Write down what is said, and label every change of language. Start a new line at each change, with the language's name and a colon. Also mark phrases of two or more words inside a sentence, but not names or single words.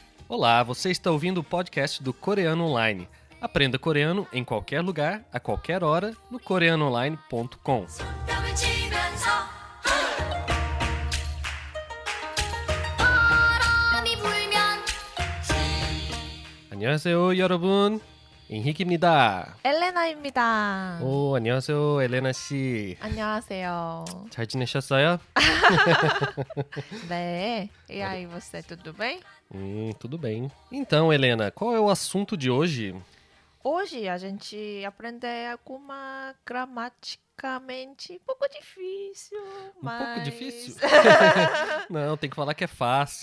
Portuguese: Olá, você está ouvindo o podcast do Coreano Online. Aprenda coreano em qualquer lugar, a qualquer hora, no koreanoonline.com.
Korean: 땀을 치면서 바람이 불면 안녕하세요, 여러분. Henrique입니다. 엘레나입니다. 오, 안녕하세요, 엘레나 씨. 안녕하세요. 잘 지내셨어요? 네.
Portuguese: E aí, você, tudo bem? Tudo bem. Então, Helena, qual é o assunto de hoje? Hoje a gente aprende alguma gramaticamente um pouco difícil, Um pouco mas... difícil? Não, tem que falar que é fácil.